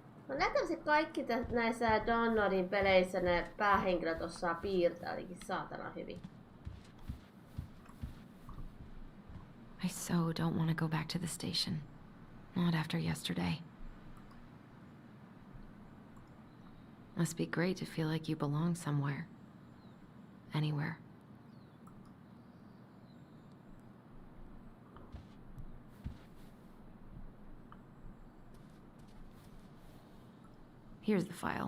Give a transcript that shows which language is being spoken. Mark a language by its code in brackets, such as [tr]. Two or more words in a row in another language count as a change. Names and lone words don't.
[fi] No näytäisi kaikki näissä DonNodin peleissä ne päähenkilöt osaa piirtää jotenkin saatana hyvin. [en] I so don't want to go back to the station. Not after yesterday. Must be great to feel like you belong somewhere. Anywhere. Here's the file.